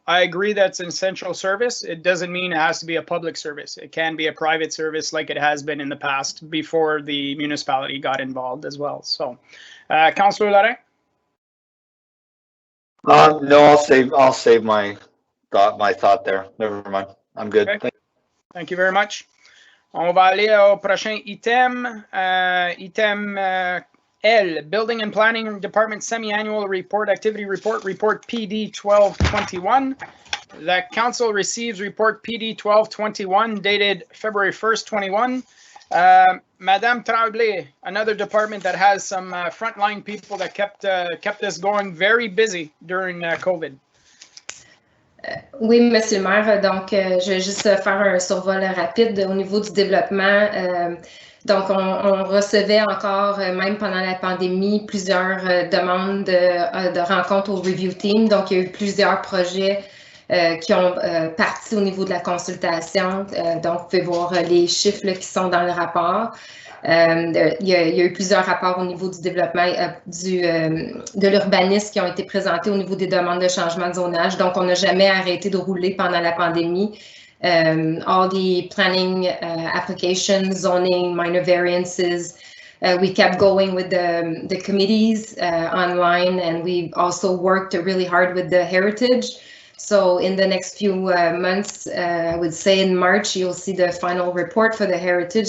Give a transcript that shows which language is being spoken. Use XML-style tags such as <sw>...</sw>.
<en>I agree that's an essential service. It doesn't mean it has to be a public service. It can be a private service like it has been in the past before the municipality got involved as well. So, Councillor Larin? No, I'll save my thought there. Never mind. I'm good. Okay. Thank you very much.</en> <fr>On va aller au prochain item.</fr> <en>Item L, Building and Planning Department Semi-Annual Report, Activity Report, Report PD 1221. The Council receives Report PD 1221 dated February 1st, 21. Madame Tremblay, another department that has some frontline people that kept us going very busy during COVID.</en> <fr>Oui, Monsieur le maire. Donc, je vais juste faire un survol rapide au niveau du développement. Donc, on recevait encore, même pendant la pandémie, plusieurs demandes de rencontres au</fr> <en>review team.</en> <fr>Donc, il y a eu plusieurs projets qui ont parti au niveau de la consultation. Donc, vous pouvez voir les chiffres là, qui sont dans le rapport. Il y a eu plusieurs rapports au niveau du développement de l'urbanisme qui ont été présentés au niveau des demandes de changement de zonage. Donc, on n'a jamais arrêté de rouler pendant la pandémie.</fr> <en>All the planning applications, zoning, minor variances, we kept going with the committees online, and we also worked really hard with the heritage. So in the next few months, I would say in March, you'll see the final report for the heritage.</en>